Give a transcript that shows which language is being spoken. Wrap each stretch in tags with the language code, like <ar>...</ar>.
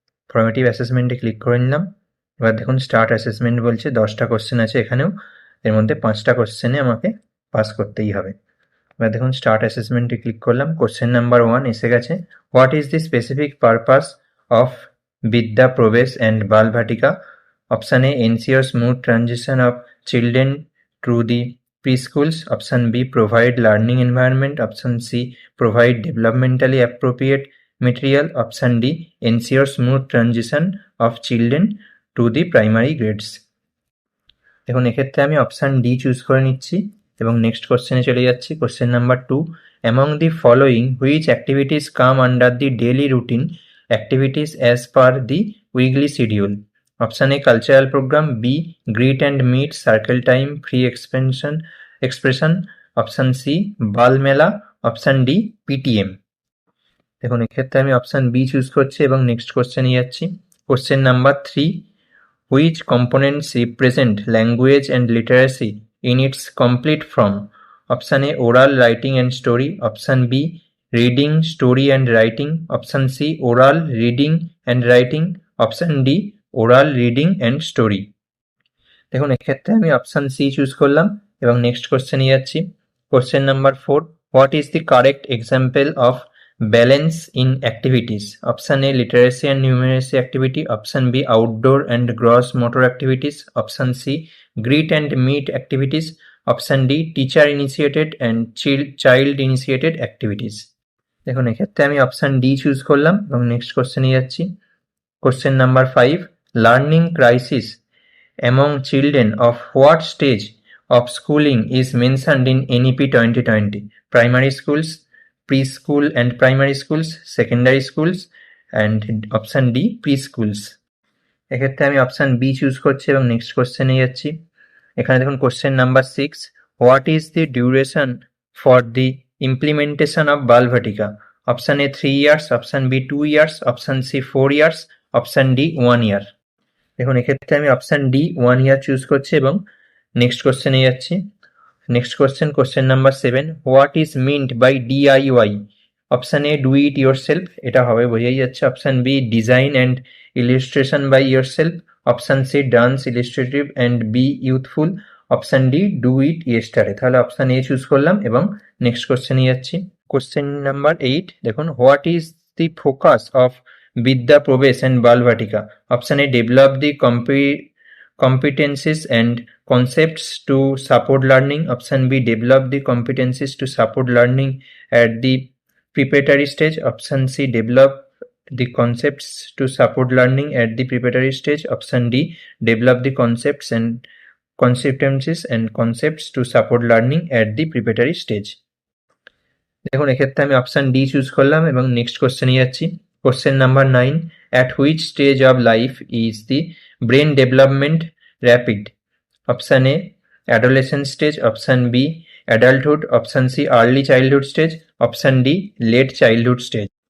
<bn>Formative অ্যাসেসমেন্টে click করে নিলাম। এবার দেখুন স্টার্ট অ্যাসেসমেন্ট বলছে, 10টা কোশ্চেন আছে এখানেও, এর মধ্যে 5টা কোশ্চেনে আমাকে পাস করতেই হবে। এবার দেখুন স্টার্ট অ্যাসেসমেন্টে ক্লিক করলাম। কোশ্চেন নাম্বার 1 এসে গেছে।</bn> <en>What is the specific purpose of Vidya Pravesh and Balvatika? Option A ensure smooth transition of children to the preschools. Option B, provide learning environment. Option C, provide developmentally appropriate material. Option D, ensure smooth transition of children to the primary grades.</en> <bn>দেখুন এক্ষেত্রে আমি option D choose করে নিচ্ছি এবং next কোশ্চেনে চলে যাচ্ছি।</bn> <en>Question number 2, among the following which activities come under the daily routine activities as per the weekly schedule? Option A cultural programme, B greet and meet circle time free expression, option C Bal Mela, option D PTM.</en> <bn>দেখুন এক্ষেত্রে আমি option B choose করছি এবং next কোশ্চেনে যাচ্ছি।</bn> <en>Question number 3, which components represent language and literacy in its complete form? Option A, oral, writing and story. Option B, reading, story and writing. Option C, oral, reading and writing. Option D, oral, reading and story.</en> <bn>দেখুন এক্ষেত্রে আমি option C choose করলাম এবং next কোশ্চেনে যাচ্ছি।</bn> <en>Question number 4, what is the correct example of balance in activities? Option A, literacy and numeracy activity. Option B, outdoor and gross motor activities. Option C, greet and meet activities. Option D, teacher initiated and child initiated activities.</en> <bn>দেখুন এক্ষেত্রে আমি option D choose করলাম এবং next কোশ্চেনে যাচ্ছি।</bn> <en>Question number 5, learning crisis among children of what stage of schooling is mentioned in NEP 2020? Primary schools, preschool and primary schools, secondary schools, and option D, preschools.</en> <bn>এক্ষেত্রে আমি option B choose করছি এবং next কোশ্চেনে যাচ্ছি। এখানে দেখুন</bn> <en>Question number 6, what is the duration for the implementation of Balvatika? Option A 3 years, option B 2 years, option C 4 years, option D 1 year.</en> <bn>দেখুন এক্ষেত্রে আমি অপশান ডি</bn> <en>1 year</en> <bn>চুজ করছি এবং নেক্সট কোশ্চেনে যাচ্ছি।</bn> <en>Next question number 7, what is meant by DIY? Option A do it yourself,</en> <bn>এটা হবে বোঝাই যাচ্ছে।</bn> <en>Option B design and illustration by yourself. Option C dance illustrative and be youthful. Option D do it yesterday.</en> <bn>তাহলে option A choose করলাম এবং next কোশ্চেনে যাচ্ছি।</bn> <en>Question number 8, দেখুন what is the focus of Vidya Pravesh and Balvatika? Option A develop the competencies and concepts to support learning. Option B, develop the competencies to support learning at the preparatory stage. Option C, develop the concepts to support learning at the preparatory stage. Option D, develop the concepts and competencies and concepts to support learning at the preparatory stage.</en> <bn>দেখুন এক্ষেত্রে আমি option D choose করলাম এবং next কোশ্চেনে যাচ্ছি।</bn> <en>Question number 9, at which stage of life is the brain development rapid? Option A adolescent stage, option B adulthood, option C early childhood stage, option D late childhood stage.</en>